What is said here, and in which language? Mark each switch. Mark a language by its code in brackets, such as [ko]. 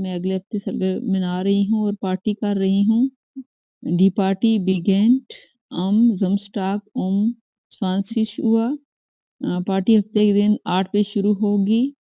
[hi] मैं अगले हफ्ते मना रही हूँ और पार्टी कर रही हूँ। [de] Die Party beginnt am Samstag 20 Uhr. [hi] Party हफ्ते के दिन 8 बजे शुरू होगी।